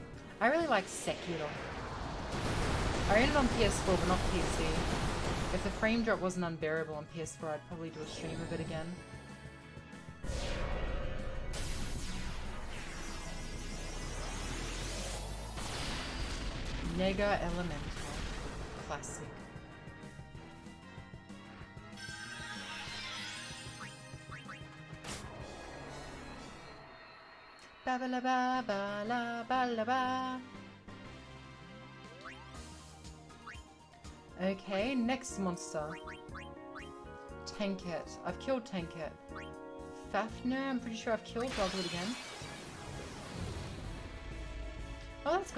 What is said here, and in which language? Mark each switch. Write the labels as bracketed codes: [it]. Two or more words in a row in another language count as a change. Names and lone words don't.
[en] I really like Sekiro. I own it on PS4 but not PC. If the frame drop wasn't unbearable on PS4, I'd probably do a stream of it again. Nega Elemental. Classic. Ba ba la ba ba la ba la ba. Okay, next monster. Tanket. I've killed Tanket. Fafnir, I'm pretty sure I've killed, but I'll do it again. Oh, that's good.